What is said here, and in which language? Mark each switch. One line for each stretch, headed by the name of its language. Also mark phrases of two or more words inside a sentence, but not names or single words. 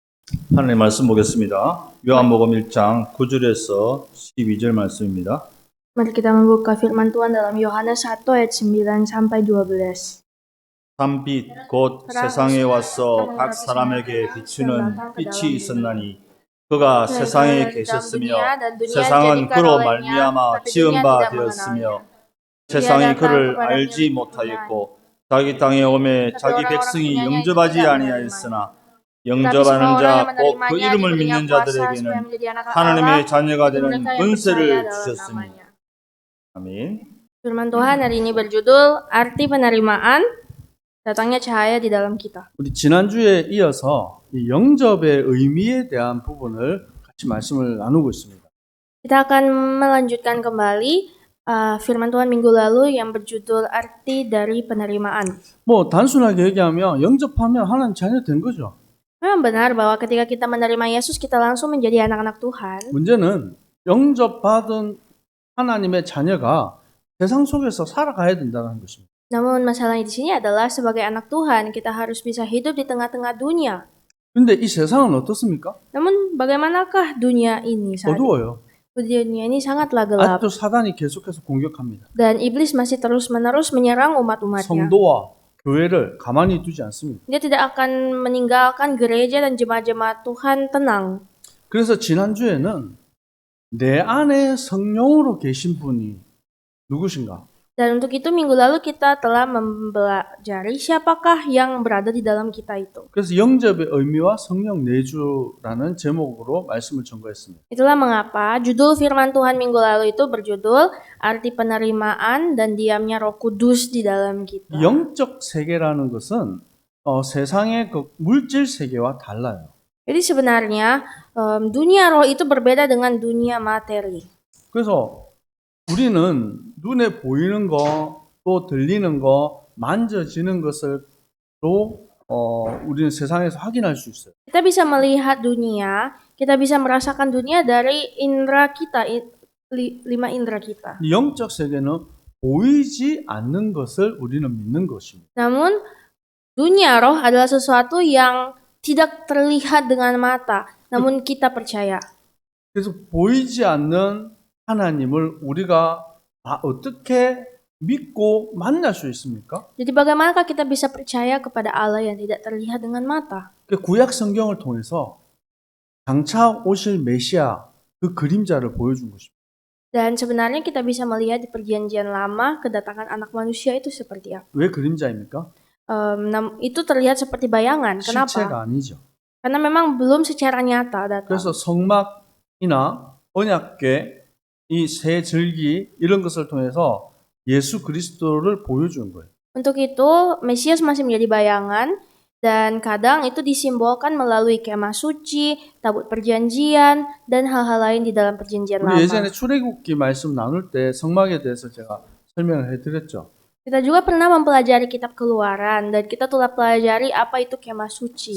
Korean: 하나님 말씀 보겠습니다. 요한복음 1장 9절에서 12절 말씀입니다.
Indonesian: Mari kita membuka firman Tuhan dalam Yohanes 1 ayat 9 sampai 12.
Korean: 산빛 곧 세상에 와서 각 사람에게 비추는 빛이 있었나니 그가 세상에 계셨으며 세상은 그로 말미암아 지은 바 되었으며 세상이 그를 알지 못하였고 자기 땅에 오매 자기 백성이 영접하지 아니하였으나 영접하는 자 곧 그 이름을 믿는 자들에게는 하나님의 자녀가 되는 권세를 주셨으니. 아멘.
Indonesian: Firman Tuhan hari ini berjudul Arti Penerimaan, datangnya cahaya di dalam kita.
Korean: 우리 지난주에 이어서 이 영접의 의미에 대한 부분을 같이 말씀을 나누고 있습니다.
Indonesian: Kita akan melanjutkan kembali firman Tuhan minggu lalu yang berjudul Arti dari Penerimaan.
Korean: 뭐 단순하게 얘기하면 영접하면 하나님 자녀 된 거죠.
Indonesian: Memang benar bahwa ketika kita menerima Yesus kita langsung menjadi anak-anak Tuhan.
Korean: 문제는 영접받은 하나님의 자녀가 세상 속에서 살아가야 된다는 것입니다.
Indonesian: Namun masalahnya di sini adalah sebagai anak Tuhan kita harus bisa hidup di tengah-tengah dunia.
Korean: 근데 이 세상은 어떻습니까?
Indonesian: Namun bagaimanakah dunia ini saat ini?
Korean: 어두워요.
Indonesian: Dunia ini sangatlah gelap.
Korean: 아직도 사단이 계속해서 공격합니다.
Indonesian: Dan iblis masih terus-menerus menyerang umat-umatnya.
Korean: 성도와 교회를 가만히 두지 않습니다.
Indonesian: Dia tidak akan meninggalkan gereja dan jemaat-jemaat Tuhan tenang.
Korean: 그래서 지난주에는 내 안에 성령으로 계신 분이 누구신가?
Indonesian: Dan untuk itu minggu lalu kita telah mempelajari siapakah yang berada di dalam kita itu.
Korean: 그래서 영접의 의미와 성령 내주라는 제목으로 말씀을 전거했습니다.
Indonesian: Itulah mengapa judul firman Tuhan minggu lalu itu berjudul Arti Penerimaan dan Diamnya Roh Kudus di dalam kita.
Korean: 영적 세계라는 것은 세상의 그 물질 세계와 달라요.
Indonesian: Jadi sebenarnya dunia roh itu berbeda dengan dunia materi.
Korean: 그래서 우리는 눈에 보이는 거, 또 들리는 거, 만져지는 것으로 우리는 세상에서 확인할 수 있어요.
Indonesian: Kita bisa melihat dunia, kita bisa merasakan dunia dari indera kita, 5 indera kita.
Korean: 영적 세계는 보이지 않는 것을 우리는 믿는 것입니다.
Indonesian: Namun dunia roh adalah sesuatu yang tidak terlihat dengan mata, namun kita percaya.
Korean: 그래서 보이지 않는 하나님을 우리가 어떻게 믿고 만날 수 있습니까?
Indonesian: Jadi bagaimanakah kita bisa percaya kepada Allah yang tidak terlihat dengan mata?
Korean: 구약 성경을 통해서 장차 오실 메시아 그 그림자를 보여준 것입니다.
Indonesian: Dan sebenarnya kita bisa melihat di perjanjian lama kedatangan anak manusia itu seperti apa.
Korean: 왜 그림자입니까?
Indonesian: Itu terlihat seperti bayangan.
Korean: 실체가
Indonesian: Kenapa?
Korean: 아니죠.
Indonesian: Karena memang belum secara nyata datang.
Korean: 그래서 성막이나 언약궤, 이 새 절기 이런 것을 통해서 예수 그리스도를 보여준 거예요.
Indonesian: Untuk itu, Mesias masih menjadi bayangan dan kadang itu disimbolkan melalui kemah suci, tabut perjanjian, dan hal-hal lain di dalam perjanjian lama.
Korean: 우리 예전에 출애굽기 말씀 나눌 때 성막에 대해서 제가 설명을 해드렸죠.
Indonesian: Kita juga pernah mempelajari kitab Keluaran dan kita telah pelajari apa itu kemah suci.